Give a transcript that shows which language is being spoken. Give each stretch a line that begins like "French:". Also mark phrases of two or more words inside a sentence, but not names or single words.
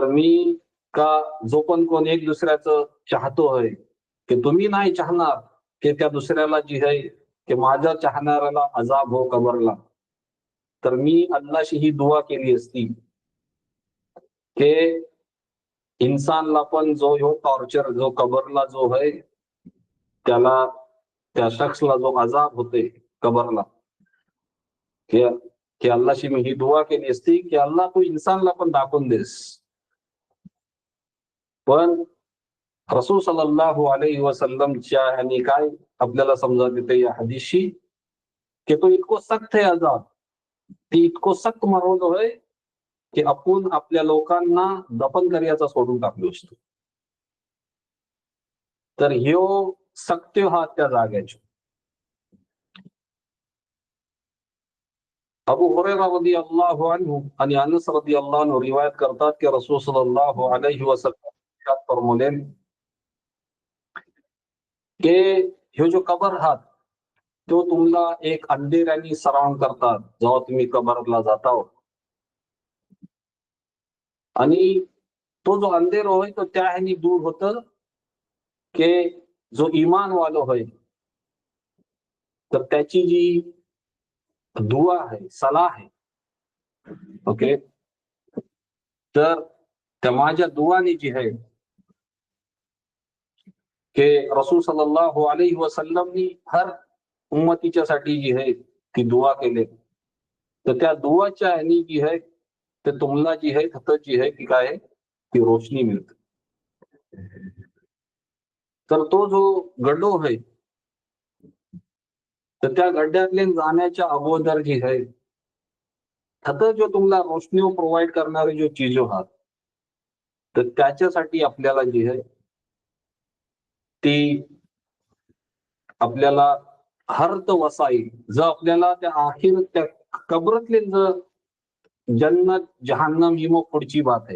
Marathi: मी का जो पण कोण एक दुसऱ्याचं चाहतोय की तुम्ही नाही चाहणार की त्या दुसऱ्याला जी आहे की माझ्या चाहणाऱ्याला अजाब हो कबरला, तर मी अल्लाशी ही दुआ केली असती की इन्सानला पण जो ह्यो टॉर्चर जो कबरला जो आहे त्याला त्या शख्सला जो अजाब होते कबरला, की की अल्लाशी मी ही दुआ केली असती की अल्लाह तू इन्सानला पण दाखवून देस. पण रसूल
Arabic: صلى الله عليه وسلم
Marathi: ह्यांनी काय आपल्याला समजा देते या हदीसशी की तो इतको सक्त आहे अजाब, ती इतको सक्त मरवलं होय की आपण आपल्या लोकांना दफन करायचा सोडून टाकलो असतो. तर ह्यो सत्य हा त्या जाग्याचो. अबू हुरैरा
Arabic: رضي الله عنه
Marathi: आणि अनस
Arabic: رضي الله عنه
Marathi: रिवायत करतात की रसूल
Arabic: صلى الله عليه وسلم
Marathi: इरशाद फरमावले की ह्यो जो कबर आहात तो तुम्हाला एक अंधेऱ्याने सराउंड करतात जेव्हा तुम्ही कबरला जाता. आणि तो जो अंधेरो होय तो त्या ह्यानी दूर होतं की जो ईमान वालो होय तर त्याची जी दुआ आहे, सलाह आहे, ओके, तर त्या माझ्या दुआने जी आहे की रसूल
Arabic: صلى الله عليه وسلم
Marathi: हर उम्मतीच्या साठी जी आहे ती दुआ केले, तर त्या दुआच्या ह्यानी जी आहे ते तुम्हाला जी आहे फक्त जी आहे ती काय आहे ती रोशनी मिळते. तर तो जो गड्डो आहे तर त्या गड्ड्यातले जाण्याच्या अगोदर जी आहे फक्त जो तुम्हाला रोशनी प्रोव्हाइड करणारे जो चीजो आहात तर त्याच्यासाठी आपल्याला जी आहे ती आपल्याला हर्त वसाईल जर आपल्याला त्या आखिर त्या कबरतले जर जन्नत जहन्नम ही मग पुढची बात आहे.